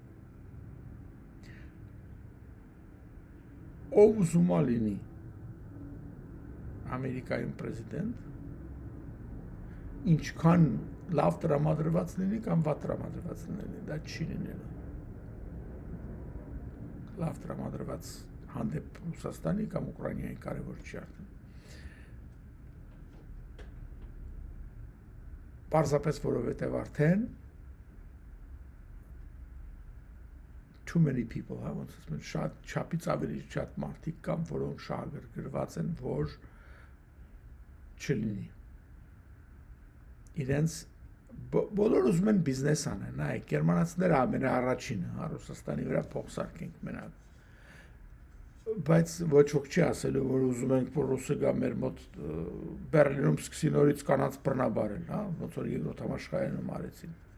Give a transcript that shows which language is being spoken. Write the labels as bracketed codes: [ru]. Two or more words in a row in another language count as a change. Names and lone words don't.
[hy] Ով ուզում է լինի Ամերիկայում պրեզիդենտ, ինչքան լավ տրամադրված լինի կամ վատ տրամադրված լինի, դա չի լինելու։ Լավ տրամադրված հանդեպ Ռուսաստանի կամ Ուկրաինայի կարևոր չի արդեն։ Պարզապես որովհետև արդեն [en] too many people, [hy] հա, ոնց ասում են, շատ չափից ավելի շատ մարդիկ կան, որոնք շահագրգռված են, որ չլինի։ Իրենց բոլոր ուզում են բիզնես անեն, նայեք, գերմանացիները ամենաառաջինը, հա, Ռուսաստանի վրա փող սարքենք մենակ։ Բայց ոչ ոք չի ասելու, որ ուզում ենք, որ ռուսը գա մեր մոտ Բերլինում սկսի նորից կանանց բռնաբարել, հա, ոնց որ երկրորդ համաշխարհայինում արեցին։